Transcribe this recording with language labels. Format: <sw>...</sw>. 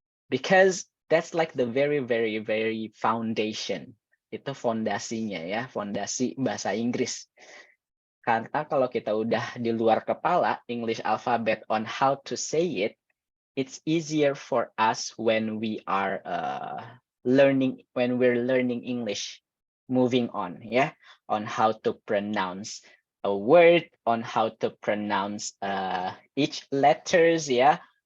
<en>Because that's like the very foundation.</en> <id>Itu fondasinya ya, fondasi bahasa Inggris. Karena kalau kita udah di luar kepala</id> <en>English alphabet on how to say it, it's easier for us when we are learning English, moving on, yeah, on how to pronounce a word, on how to pronounce each letters, yeah.</en>